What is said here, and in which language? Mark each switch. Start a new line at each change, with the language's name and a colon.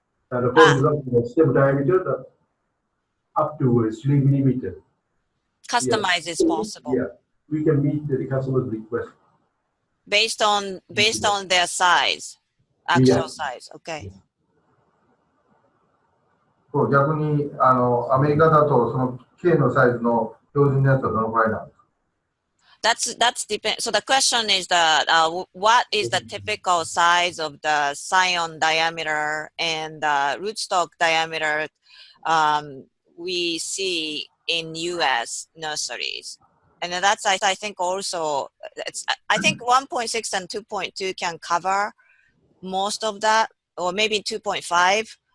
English: For example, stem diameter that up to 3 millimeter. Customize is possible. Yeah, we can meet the customer's request based on their size, actual size. Okay.
Japanese: 逆にアメリカだとその K のサイズの標準のやつはどのくらいなんですか？
English: That's depend. So the question is that what is the typical size of the scion diameter and the rootstock diameter we see in U.S. nurseries, and that's I think also I think 1.6 and 2.2 can cover most of that, or maybe 2.5.